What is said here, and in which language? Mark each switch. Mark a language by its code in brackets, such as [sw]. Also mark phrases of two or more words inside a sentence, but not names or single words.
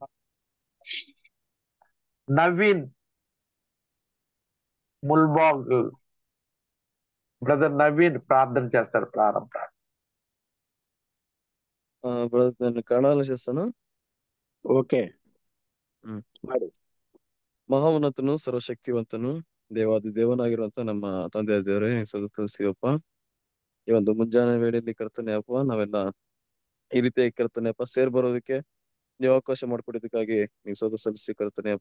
[te] నవీన్ ముల్బాగ్, బ్రదర్ నవీన్ ప్రార్థన చేస్తారు. ప్రారంభ బ్రదర్, నేను కన్నడలో చేస్తాను. ఓకే. [kn] ಮಹಾನ್ನತನು ಸರ್ವಶಕ್ತಿವಂತನು ದೇವಾದಿ ದೇವನಾಗಿರುವಂತ ನಮ್ಮ ತಂದೆ ದೇವರೇ ಶಿವಪ್ಪ, ಈ ಒಂದು ಮುಂಜಾನೆ ವೇಳೆಯಲ್ಲಿ ಕರ್ತನೆ ಅಪ್ಪ, ನಾವೆಲ್ಲ ಈ ರೀತಿಯಾಗಿ ಕರ್ತನೆ ಅಪ್ಪ ಸೇರ್ ಬರೋದಕ್ಕೆ ನೀವು ಅವಕಾಶ ಮಾಡ್ಕೊಡೋದಕ್ಕಾಗಿ ನೀವು ಸಲ್ಲಿಸಿ ಕರ್ತನೆ ಅಪ್ಪ.